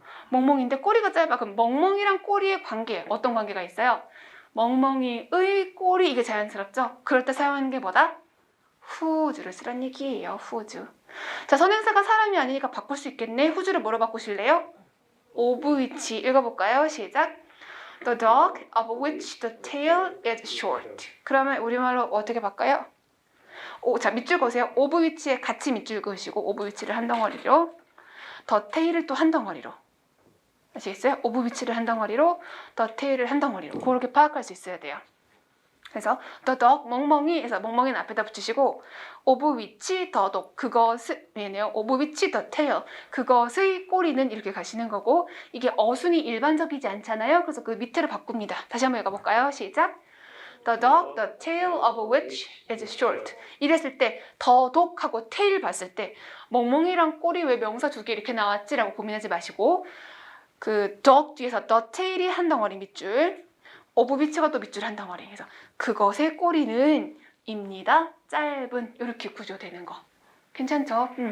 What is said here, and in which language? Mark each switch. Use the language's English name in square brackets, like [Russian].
[Korean] 멍멍인데 꼬리가 짧아. 그럼 멍멍이랑 꼬리의 관계, 어떤 관계가 있어요? 멍멍이의 꼬리, 이게 자연스럽죠? 그럴 때 사용하는 게 뭐다? 후주를 쓰란 얘기예요. 후주. 자, 선행사가 사람이 아니니까 바꿀 수 있겠네. 후주를 뭐로 바꾸실래요? of which. 읽어볼까요? 시작. [English] The dog of which the tail is short. [Korean] 그러면 우리말로 어떻게 바꿔요? 자, 밑줄 그으세요. of which에 같이 밑줄 그으시고 of which를 한 덩어리로, the tail을 또 한 덩어리로. 아시겠어요? of which를 한 덩어리로, the tail을 한 덩어리로. 그렇게 파악할 수 있어야 돼요. 그래서 the dog, 멍멍이에서 멍멍이는 앞에다 붙이시고 [English] of which the dog, [Korean] 그것을, 미안해요. [English] of which the tail, [Korean] 그것의 꼬리는 이렇게 가시는 거고, 이게 어순이 일반적이지 않잖아요. 그래서 그 밑에를 바꿉니다. 다시 한번 읽어볼까요? 시작. [English] The dog, the tail of which is short. [Korean] 이랬을 때 the dog하고 tail 봤을 때 멍멍이랑 꼬리 왜 명사 두 개 이렇게 나왔지라고 고민하지 마시고, 그 dog 뒤에서 the tail이 한 덩어리 밑줄, of which가 또 밑줄 한 덩어리. 그래서 그것의 꼬리는 입니다. 짧은. 이렇게 구조되는 거. 괜찮죠?